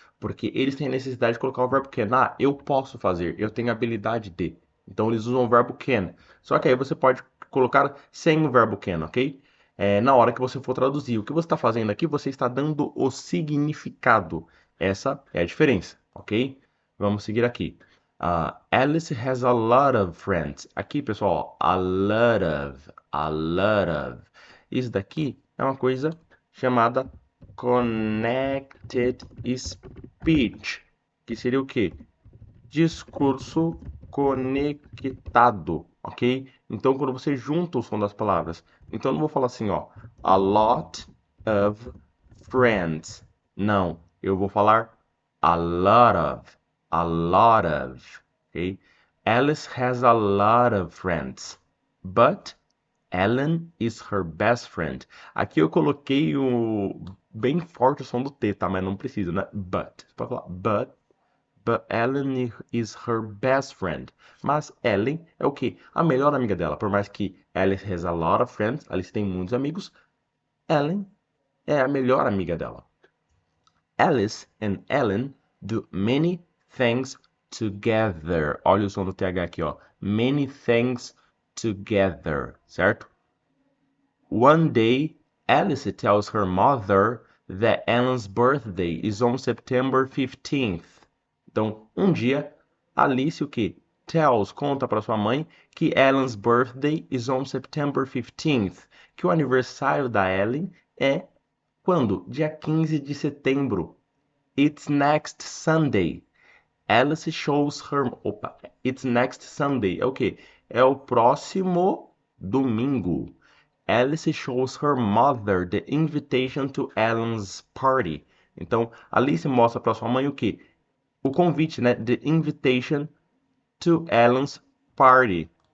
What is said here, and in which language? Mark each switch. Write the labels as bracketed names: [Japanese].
[Portuguese] Porque eles têm necessidade de colocar o verbo can. Ah, eu posso fazer, eu tenho habilidade de. Então eles usam o verbo can. Só que aí você pode colocar sem o verbo can, ok? Na hora que você for traduzir. O que você está fazendo aqui, você está dando o significado. Essa é a diferença, ok? Vamos seguir aqui. [English] Alice has a lot of friends. [Portuguese] Aqui, pessoal, ó, [English] a lot of, a lot of. [Portuguese] Isso daqui é uma coisa chamada connected speech, que seria o quê? Discurso conectado, ok? Então, quando você junta o som das palavras, então eu não vou falar assim, ó, [English] a lot of friends. [Portuguese] Não, eu vou falar [English] a lot of, [Portuguese] ok? [English] Alice has a lot of friends, but Ellen is her best friend. [Portuguese] Aqui eu coloquei o bem forte o som do T, tá? Mas não precisa, né? But. Você pode falar [English] but Ellen is her best friend. [Portuguese] Mas Ellen é o quê? A melhor amiga dela. Por mais que [English] Alice has a lot of friends, [Portuguese] Alice tem muitos amigos, Ellen é a melhor amiga dela. [English] Alice and Ellen do many things together. [Portuguese] Olha o som do TH aqui, ó. [English] Many things together, [Portuguese] certo? [English] One day, Alice tells her mother that Ellen's birthday is on September 15th. [Portuguese] Então, um dia, Alice o quê? tells, conta para sua mãe, que [English] Ellen's birthday is on September 15th, [Portuguese] que o aniversário da Ellen é quando? Dia 15 de setembro. [English] It's next Sunday. Alice shows her. Opa, it's next Sunday. [Portuguese] É o quê? É o próximo domingo. [English] Alice shows her mother the invitation to Ellen's party. [Portuguese] Então, Alice mostra para sua mãe o quê? O convite, né? [English] The invitation to Ellen's party.